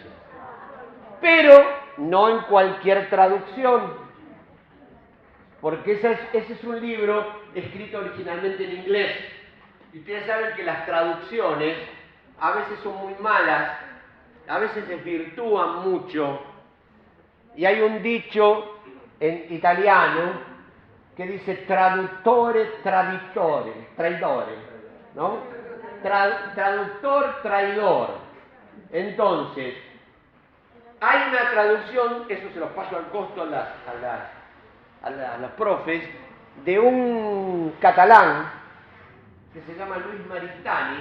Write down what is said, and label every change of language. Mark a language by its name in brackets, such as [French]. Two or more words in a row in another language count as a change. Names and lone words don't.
[Spanish] Pero no en cualquier traducción, porque ese es un libro escrito originalmente en inglés. Y ustedes saben que las traducciones a veces son muy malas, a veces desvirtúan mucho. Y hay un dicho en italiano que dice [Italian] traduttore, traditore, [Spanish] traidore, ¿no? Traductor, traidor. Entonces, hay una traducción, eso se los paso al costo a los profes, de un catalán que se llama Luis Maristany.